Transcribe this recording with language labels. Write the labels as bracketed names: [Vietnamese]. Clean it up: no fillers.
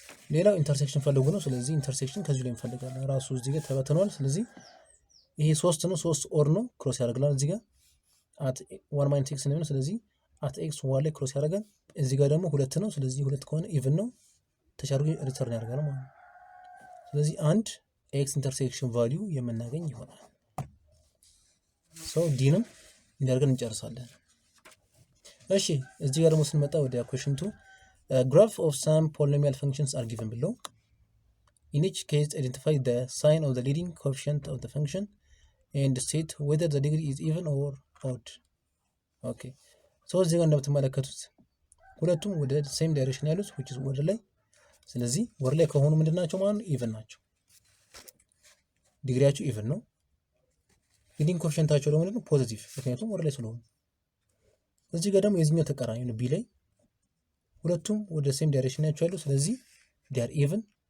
[Amharic] ሌላው ኢንተርሴክሽን ፈልጉ ነው። ስለዚህ ኢንተርሴክሽን ከዚህ ላይ እንፈልጋለን። ራሱ እዚህ ጋር ተበትኗል። ስለዚህ ይሄ 3 ነው፣ 3 ኦር ነው ክሮስ ያደርጋል። እዚህ ጋር at 1 minus x ነው። ስለዚህ at x 1 ላይ ክሮስ ያደርጋል። እዚህ ጋር ደግሞ 2 ነው። ስለዚህ 2 ከሆነ ኢቭን ነው ተቻርጎ ሪተርን ያደርጋል ማለት ነው። ስለዚህ አንድ ኤክስ ኢንተርሴክሽን ቫልዩ የምናገኝ ይሆናል። ሶ ዲንም እንዲያርገን እንጨርሳለን። እሺ እዚህ ጋር ደግሞ ስንመጣ ወደ [English] question 2 graph of some polynomial functions are given below. In each case identify the sign of the leading coefficient of the function and state whether the degree is even or odd. [Amharic] okay so እዚህ ጋር እንደምትመለከቱት ሁለቱም ወደ ሴም ዳይሬክሽን ያሉት which is ወደ ላይ። ስለዚህ ወደ ላይ ከሆኑ ምንድናቸው ማለት ነው? ኢቭን ናቸው። ዲግሪያቸው ኢቭን ነው። ሊዲንግ ኮኤፊሺየንታቸው ደግሞ ምንድነው? ፖዚቲቭ፣ ምክንያቱም ወደ ላይ ስለሆኑ። እዚህ ጋር ደግሞ የዚህኛው ተቃራኒ ነው፣ ቢ ላይ ሁለቱም ወደ ሴም ዳይሬክሽን ናቸው ያሉ። ስለዚህ [English] they are even።